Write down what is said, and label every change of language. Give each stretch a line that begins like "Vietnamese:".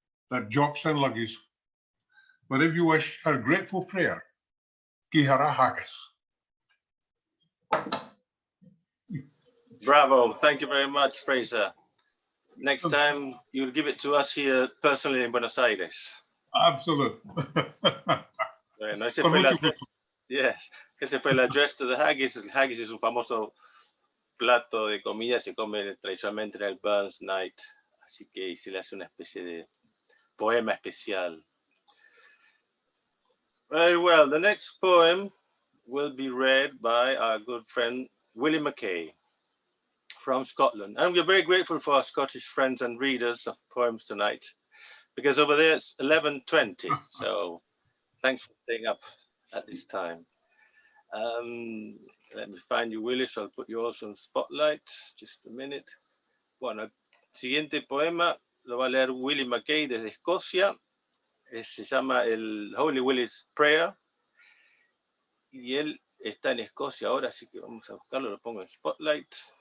English: that drops and luggage. But if you wish her grateful prayer, give her a haggis. Bravo. Thank you very much, Fraser. Next time, you'll give it to us here personally in Buenos Aires. Absolutely.
Spanish: Bueno, ese fue yes, ese fue el address to the haggis. El haggis es un famoso plato de comida, se come tradicionalmente en el Burns Night, así que se le hace una especie de poema especial.
English: Very well, the next poem will be read by our good friend Willie Mackay from Scotland. And we're very grateful for our Scottish friends and readers of poems tonight, because over there it's 11:20, so thanks for staying up at this time. Let me find you, Willie, so I'll put you also in spotlight. Just a minute.
Spanish: Bueno, el siguiente poema lo va a leer Willie Mackay desde Escocia. Se llama el Holy Willie's Prayer. Y él está en Escocia ahora, así que vamos a buscarlo, lo pongo en spotlight.